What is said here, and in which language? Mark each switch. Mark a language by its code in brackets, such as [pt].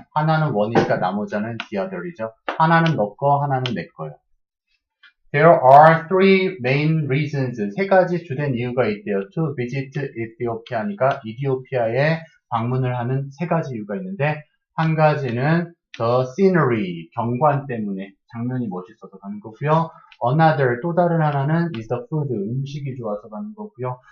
[ko] 하나는 원이니까 나머지는 the other이죠. 하나는 너 거, 하나는 내 거요. [en] There are three main reasons. [ko] 세 가지 주된 이유가 있대요. [en] To visit Ethiopia [ko] 니까 이디오피아에 방문을 하는 세 가지 이유가 있는데 한 가지는 [en] the scenery, [ko] 경관 때문에 장면이 멋있어서 가는 거고요. [en] Another, [ko] 또 다른 하나는 [en] is the food, [ko] 음식이 좋아서 가는 거고요.